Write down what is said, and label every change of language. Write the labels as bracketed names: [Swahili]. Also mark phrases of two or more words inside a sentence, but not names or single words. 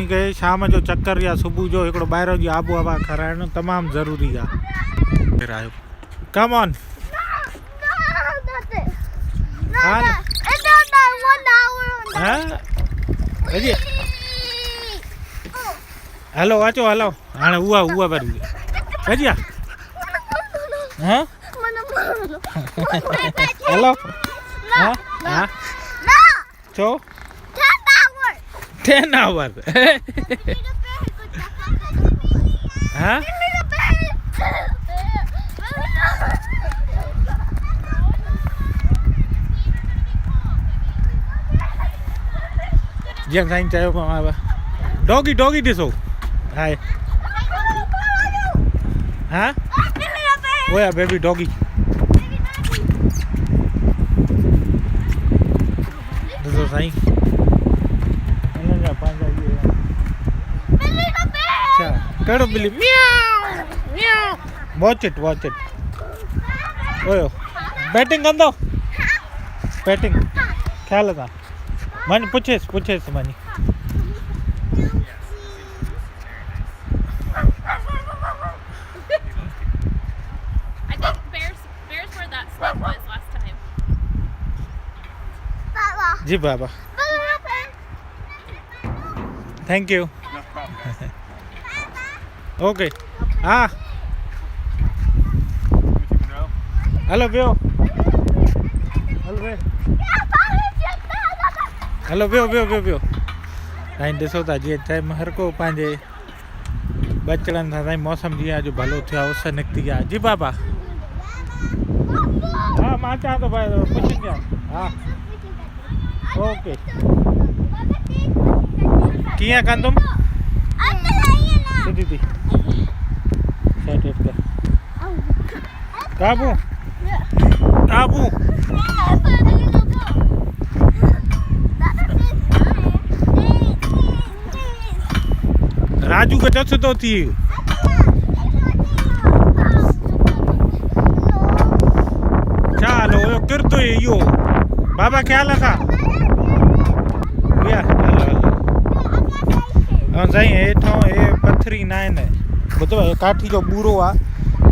[Sindhi] उनखे शाम जो चकर या सुबुह जो हिकिड़ो ॿाहिरि जी आबो हवा खाराइणु तमामु ज़रूरी आहे। [English] come on. [Sindhi] हलो अचो हलो। हाणे उहा भरी भजिया। हाँ हेलो हाँ हाँ छो 10 hours हाँ जीअं साईं चयो [English] doggy doggy [Sindhi] ॾिसो। हाय हाँ ओया [English] baby doggy. [Sindhi] ॾिसो साईं, हिननि जा पंहिंजा इहे अच्छा कहिड़ो बिली [English] watch it [Sindhi] ओयो बैटिंग कंदो बैटिंग ख़्याल सां वञ पुछेसि वञी। जी बाबा [English] thank you okay. [Sindhi] हाँ हलो वियो हलो वियो साईं। ॾिसो था जीअं टाइम हर को पंहिंजे बचड़नि सां साईं मौसम जीअं अॼु भलो थियो आहे, उस निकिती आहे। जी बाबा हाँ मां चवां थो भाई पुछिंगा। हाँ ओके कीअं कंदुमि सिधी थी [English] set it [Sindhi] कर काबू राजू खे चस थो थी। छा हलो हुयो किरतो इहो बाबा ख़्याल सां साईं। हेठां हे पथरी न आहिनि, ॿुधो हे काठी जो बूरो आहे।